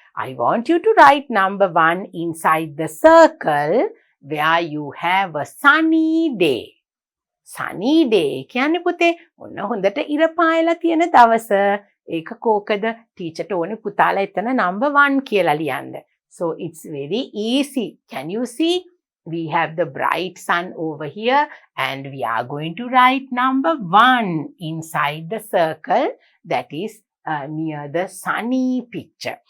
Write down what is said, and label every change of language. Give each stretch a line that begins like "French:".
English: I want you to write number 1 inside the circle where you have a sunny day. Sunny day.
Sinhala: කියන්නේ පුතේ ඔන්න හොඳට ඉර පායලා තියෙන දවස. ඒක කෝකද ටීචර්ට ඕනේ පුතාලා එතන number 1 කියලා ලියන්න.
English: So it's very easy. Can you see? We have the bright sun over here and we are going to write number 1 inside the circle that is near the sunny picture.